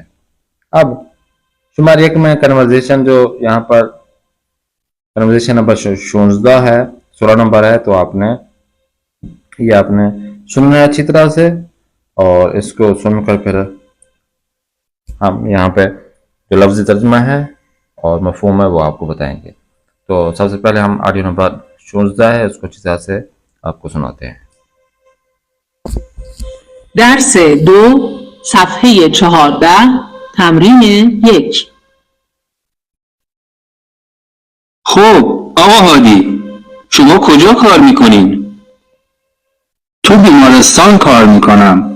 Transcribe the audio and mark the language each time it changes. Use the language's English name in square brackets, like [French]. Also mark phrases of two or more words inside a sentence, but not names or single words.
[Urdu] اب شمار 1 میں کنورزیشن جو یہاں پر [English] conversation number [Urdu] 16 ہے، 16 نمبر ہے، تو یہ آپ نے سننا ہے اچھی طرح سے اور اس کو سن کر پھر ہم یہاں پے جو لفظی ترجمہ ہے اور مفہوم ہے وہ آپ کو بتائیں گے. تو سب سے پہلے ہم [English] audio number [Urdu] 16 ہے اس کو اچھی طرح سے آپ کو سناتے ہیں. [Persian] درس 2 صفحه 14 تمرین 1. خب آقا هادی، شما کجا کار میکنین؟ تو بیمارستان کار میکنم.